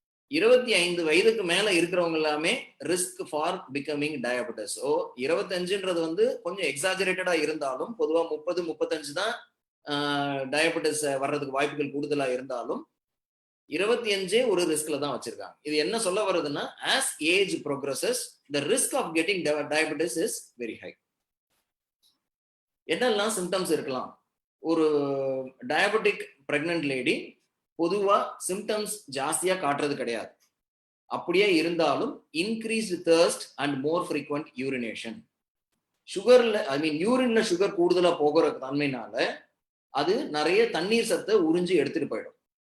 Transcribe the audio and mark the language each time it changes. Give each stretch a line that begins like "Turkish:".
Tamil: 25 வயதுக்கு மேல இருக்கிறவங்க எல்லாமே
English: Risk for becoming diabetes.
Tamil: ஓ 25ன்றது வந்து கொஞ்சம் எக்ஸாஜரேட்டடா இருந்தாலும் பொதுவா 30-35 தான் டயபெட்டிஸ் வர்றதுக்கு வாய்ப்புகள் கூடுதலா இருந்தாலும் 25 ஒரு ரிஸ்க்ல தான் வச்சிருக்காங்க. இது என்ன சொல்ல வருதுன்னா,
English: as age progresses the risk of getting diabetes is very high.
Tamil: என்னெல்லாம் சிம்டம்ஸ் இருக்கலாம்? ஒரு டயபெட்டிக் பிரெக்னன்ட் லேடி பொதுவா சிம்டம்ஸ் ஜாஸ்தியா காட்டுறது கிடையாது. அப்படியே இருந்தாலும்
English: Increased thirst and more frequent urination.
Tamil: சுகர்ல யூரின்ல sugar கூடுதலா போகிற தன்மைனால அது நிறைய தண்ணீர் சத்தை உறிஞ்சி எடுத்துட்டு போயிடும்.